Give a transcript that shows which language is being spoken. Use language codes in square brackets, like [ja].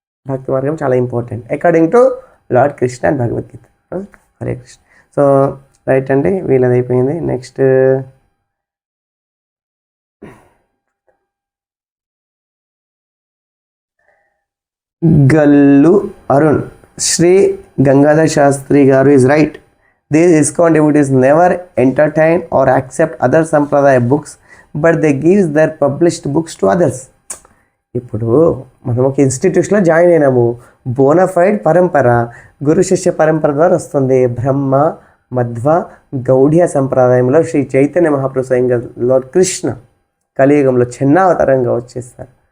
[te] భక్తి మార్గం చాలా important [en] According to lord Krishna and Bhagavad Gita. [te] Hare Krishna. So right అండి, వీళ్ళది అయిపోయింది. నెక్స్ట్ గల్లు అరుణ్, శ్రీ గంగాధర్ శాస్త్రి గారు [en] is right. These ISKCON devotees never entertain or accept other sampradaya books, but they give their published books to others. [te] ఇప్పుడు మనం ఒక ఇన్స్టిట్యూషన్లో జాయిన్ అయినాము, బోనఫైడ్ పరంపర, గురు శిష్య పరంపర ద్వారా వస్తుంది. బ్రహ్మ, మధ్వ, గౌడియ సంప్రదాయంలో శ్రీ చైతన్య మహాప్రభు స్వయంగా లార్డ్ కృష్ణ కలియుగంలో చిన్నావతారంగా వచ్చేస్తారు.